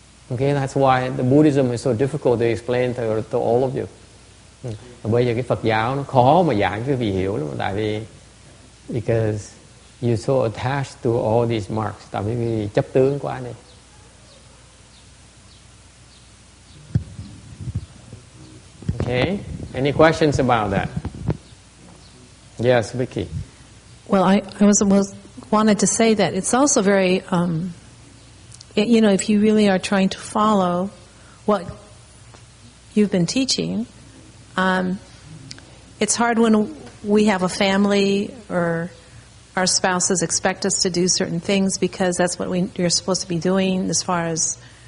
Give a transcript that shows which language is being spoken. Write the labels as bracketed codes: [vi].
[en] Okay, that's why the Buddhism is so difficult to explain to all of you. [vi] Bây giờ cái Phật giáo nó khó mà dạy quý vị hiểu lắm, tại vì [en] because you're so attached to all these marks, [vi] tại vì quý vị chấp tướng quá này. [en] Okay, any questions about that? Yes, Vicky. Well, I wanted to say that it's also very, if you really are trying to follow what you've been teaching, it's hard when we have a family or our spouses expect us to do certain things because that's what you're supposed to be doing as far as,